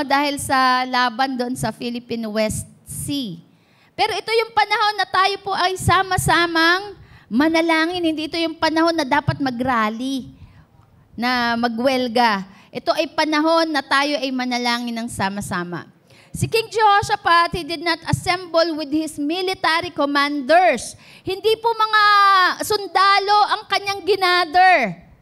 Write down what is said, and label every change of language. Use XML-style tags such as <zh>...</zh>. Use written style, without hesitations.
<tl>Dahil sa laban doon sa Philippine West Sea. Pero ito yung panahon na tayo po ay sama-samang manalangin. Hindi ito yung panahon na dapat mag-rally, na magwelga. Ito ay panahon na tayo ay manalangin ng sama-sama.</tl> <en>Si King Jehoshaphat, he did not assemble with his military commanders.</en> <tl>Hindi po mga sundalo ang kanyang ginather.</tl>